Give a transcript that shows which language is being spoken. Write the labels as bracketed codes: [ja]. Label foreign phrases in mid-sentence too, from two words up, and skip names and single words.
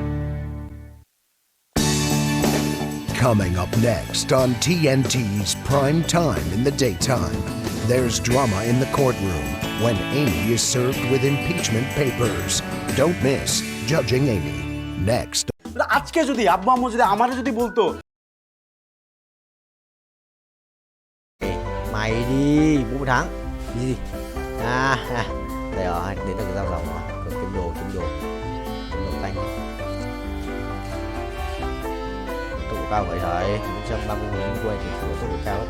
[en] Coming up next on TNT's Prime Time in the Daytime, there's drama in the courtroom when Amy is served with impeachment papers. Don't miss Judging Amy. Next. [bn] আজকে যদি আব্বু আম্মু যদি আমারে যদি বলতো [vi] Mày đi, bố thắng. Đi gì? Đây rồi, đến được cái dao dòng rồi. Kiếm đồ. Kiếm đồ canh. Tốc độ cao vậy thầy, 130.000 quay thì phải có tốc độ cao ấy.